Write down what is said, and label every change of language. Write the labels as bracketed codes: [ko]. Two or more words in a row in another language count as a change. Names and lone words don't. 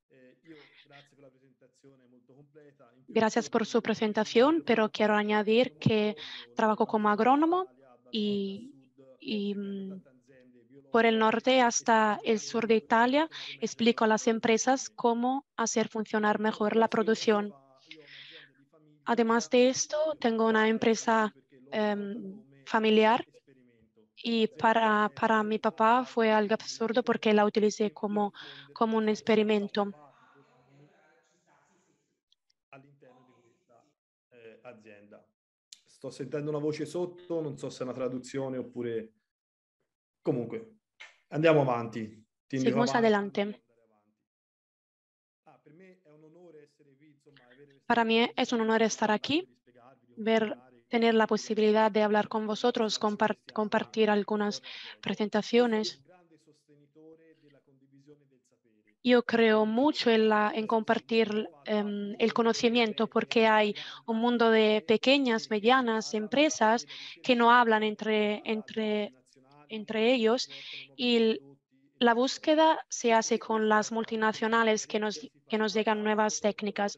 [es] Gracias por su presentación, pero quiero añadir que trabajo como agrónomo y, y por el norte hasta el sur de Italia explico a las empresas cómo hacer funcionar mejor la producción. Además de esto, tengo una empresa familiar y para mi papá fue algo absurdo porque la utilicé como un experimento. [it] all'interno di questa azienda. Sto sentendo una voce sotto, non so se è una traduzione oppure... Comunque, andiamo avanti. Ti invito [es] Seguimos [it] avanti. [es] adelante. [it] Per me è un onore essere qui, insomma, avere questa [es] Para mí es un honor estar [it] opportunità [es] aquí, [it] di spiegarvi, di [es] ver, [it] confrontare [es] tener la posibilidad de hablar con vosotros, compartir algunas presentaciones. [it] un grande sostenitore della condivisione del sapere. [es] Yo creo mucho en compartir el conocimiento porque hay un mundo de pequeñas, medianas empresas que no hablan entre ellos y la búsqueda se hace con las multinacionales que nos llegan nuevas técnicas.